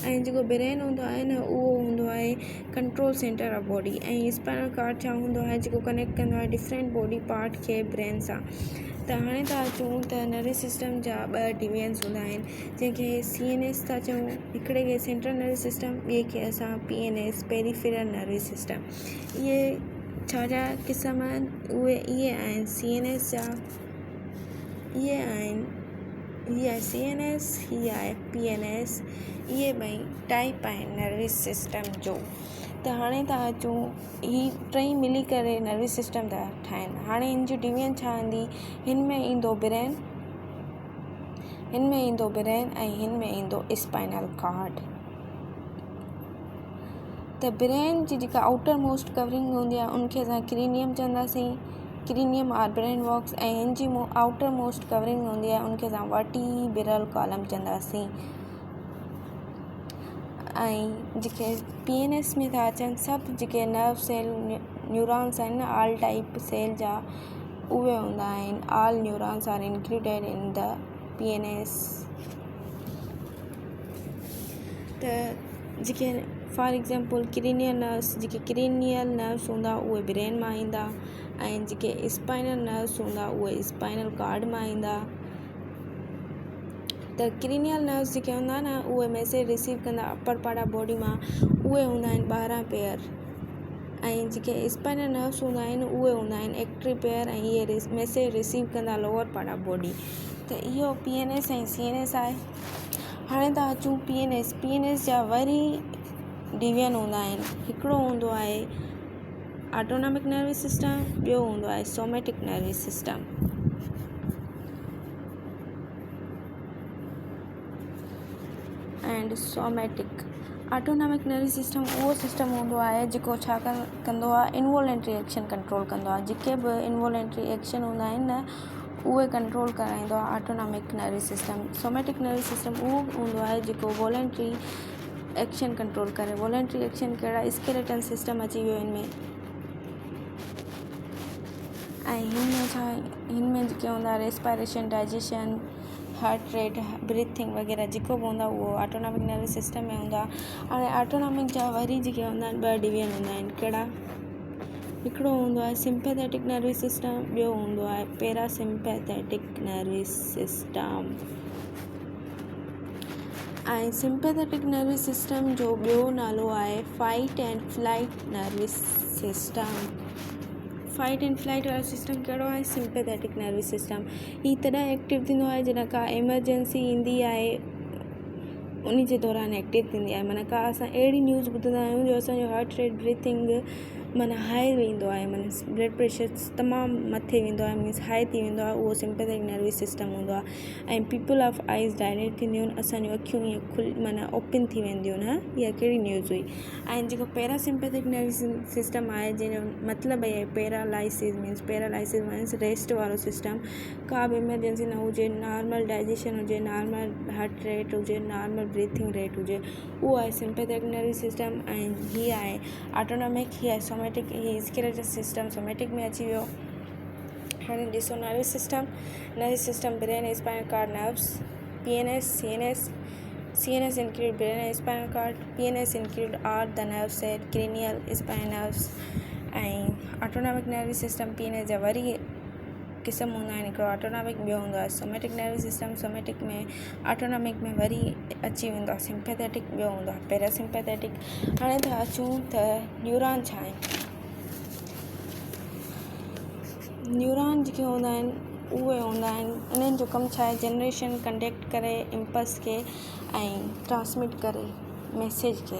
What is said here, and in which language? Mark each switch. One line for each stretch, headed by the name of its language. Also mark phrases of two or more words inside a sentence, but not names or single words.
Sindhi: ऐं जेको ब्रेन हूंदो आहे न उहो हूंदो आहे
English: control center of body,
Sindhi: ऐं
English: spinal cord
Sindhi: छा हूंदो आहे जेको कनेक्ट कंदो आहे
English: different body part
Sindhi: खे ब्रेन सां। त हाणे था अचूं त
English: nervous system
Sindhi: जा 2 डिवीजन्स हूंदा आहिनि जंहिंखे CNS था चऊं, हिकिड़े खे
English: central nervous system,
Sindhi: ॿिए खे असां
English: PNS peripheral nervous system.
Sindhi: इहे छा क़िस्म आहिनि, इहे आहिनि CNS जा, इहे आहे CNS, हीअ आहे PNS। इहे 2 टाइप आहिनि
English: nervous system
Sindhi: जो। त हाणे था अचूं, ही टई मिली करे
English: nervous system
Sindhi: था ठाहिनि। हाणे हिन जी डिवीजन छा हूंदी, हिन में ईंदो ब्रेन ऐं हिन में ईंदो
English: spinal cord.
Sindhi: त ब्रेन जी जेका
English: outer most covering
Sindhi: हूंदी आहे उनखे असां क्रीनियम चवंदासीं,
English: cranium or brain box.
Sindhi: ऐं हिन जी
English: outer most covering
Sindhi: हूंदी आहे उनखे असां
English: vertebral column
Sindhi: चवंदासीं। ऐं जेके PNS में था अचनि सभु जेके
English: nerve cell neurons
Sindhi: आहिनि न,
English: all type cell
Sindhi: जा उहे हूंदा आहिनि।
English: All neurons are included in the PNS.
Sindhi: त जेके
English: for example cranial nerves
Sindhi: हूंदा उहे ब्रेन मां ईंदा, ऐं जेके
English: spinal nerves
Sindhi: हूंदा उहे स्पाइनल कॉर्ड मां ईंदा। त
English: cranial nerves
Sindhi: जेके हूंदा न उहे
English: message receive
Sindhi: कंदा
English: upper part of body
Sindhi: मां, उहे हूंदा आहिनि 12 पेयर। ऐं जेके
English: spinal nerves
Sindhi: हूंदा आहिनि उहे हूंदा आहिनि 31 पेयर, ऐं इहे
English: message receive
Sindhi: कंदा
English: lower part of body.
Sindhi: त इहो PNS ऐं CNS आहे। हाणे था अचूं PNS जा वरी डिवीजन हूंदा आहिनि। हिकिड़ो हूंदो आहे
English: autonomic nervous system,
Sindhi: ॿियो हूंदो आहे
English: somatic nervous system. and somatic autonomic nervous system
Sindhi: उहो सिस्टम हूंदो आहे जेको छा कंदो आहे,
English: involuntary action control
Sindhi: कंदो आहे। जेके बि
English: involuntary action
Sindhi: हूंदा आहिनि न उहे कंट्रोल कराईंदो आहे
English: autonomic nervous system. somatic nervous system
Sindhi: उहो हूंदो आहे जेको
English: voluntary action control
Sindhi: करे।
English: voluntary action
Sindhi: कहिड़ा,
English: skeletal system
Sindhi: अची वियो हिन में। ऐं हिन में जेके हूंदा
English: respiration, digestion, heart rate, breathing
Sindhi: वग़ैरह जेको बि हूंदा उहो
English: autonomic nervous system
Sindhi: में हूंदा। हाणे ऑटोनॉमिक जा वरी जेके हूंदा आहिनि 2 डिवीजन हूंदा आहिनि। कहिड़ा, हिकिड़ो हूंदो आहे
English: sympathetic nervous system,
Sindhi: ॿियो हूंदो आहे
English: parasympathetic nervous system.
Sindhi: ऐं
English: sympathetic nervous system
Sindhi: जो ॿियो नालो आहे
English: fight and flight nervous system. fight and flight
Sindhi: वारो सिस्टम कहिड़ो आहे,
English: sympathetic nervous system.
Sindhi: ही तॾहिं एक्टिव थींदो आहे जॾहिं का एमरजेंसी ईंदी आहे, उन जे दौरान एक्टिव थींदी आहे। माना का असां अहिड़ी न्यूज़ ॿुधंदा आहियूं जो असांजो
English: heart rate,
Sindhi: ब्रीथिंग माना हाई वेंदो आहे, माना
English: blood pressure
Sindhi: तमामु मथे वेंदो आहे,
English: means high
Sindhi: थी वेंदो आहे, उहो
English: sympathetic nervous system
Sindhi: हूंदो आहे। ऐं
English: pupil of eyes dilate
Sindhi: थींदियूं आहिनि, असांजूं अखियूं ईअं माना ओपन थी वेंदियूं आहिनि। इहा कहिड़ी न्यूज़ हुई। ऐं जेको
English: parasympathetic nervous system
Sindhi: आहे जंहिंजो मतिलबु आहे
English: paralysis means rest
Sindhi: वारो सिस्टम। का बि इमरजेंसी न हुजे,
English: normal digestion
Sindhi: हुजे,
English: normal heart rate
Sindhi: हुजे,
English: normal breathing rate
Sindhi: हुजे, उहो आहे
English: sympathetic nervous system.
Sindhi: ऐं हीअ आहे ऑटोनॉमिक, हीअ आहे सोमेटिक। हीअ
English: skeletal system somatic
Sindhi: में अची वियो। हाणे ॾिसो
English: nervous system brain, spinal cord, nerves. PNS, CNS include brain and spinal cord. PNS include all the nerve cell, cranial, spinal nerves.
Sindhi: ऐं
English: autonomic nervous system PNS
Sindhi: जा वरी क़िस्म हूंदा आहिनि। हिकिड़ो ऑटोनॉमिक, ॿियो हूंदो आहे
English: somatic nervous system.
Sindhi: सोमेटिक में ऑटोनॉमिक में वरी अची वेंदो आहे सिंपैथेटिक, ॿियो हूंदो आहे पैरासिम्पैथेटिक। हाणे था अचूं त न्यूरॉन छा आहिनि। न्यूरॉन जेके हूंदा आहिनि उहे हूंदा आहिनि, उन्हनि जो कमु छा आहे,
English: generation, conduct
Sindhi: करे इम्पल्स खे ऐं ट्रांसमिट करे मैसेज खे।